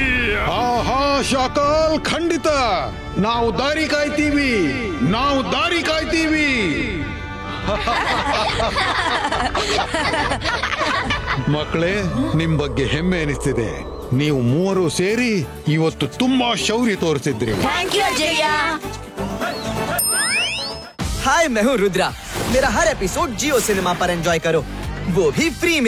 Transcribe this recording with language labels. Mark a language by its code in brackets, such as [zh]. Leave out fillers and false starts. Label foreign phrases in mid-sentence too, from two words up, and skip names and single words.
[kn] ಆಹಾ ಶಾಕಾಲ್, ಖಂಡಿತ ನಾವು ದಾರಿ ಕಾಯ್ತೀವಿ, ನಾವು ದಾರಿ ಕಾಯ್ತೀವಿ. ಮಕ್ಕಳೇ, ನಿಮ್ ಬಗ್ಗೆ ಹೆಮ್ಮೆ ಅನಿಸ್ತಿದೆ. ನೀವು ಮೂವರು ಸೇರಿ ಇವತ್ತು ತುಂಬಾ ಶೌರ್ಯ ತೋರಿಸಿದ್ರಿ. [en] thank you Ajay. [hi] हाय, मैं हूँ रुद्रा। मेरा हर एपिसोड जियो सिनेमा पर एंजॉय करो, वो भी फ्री में।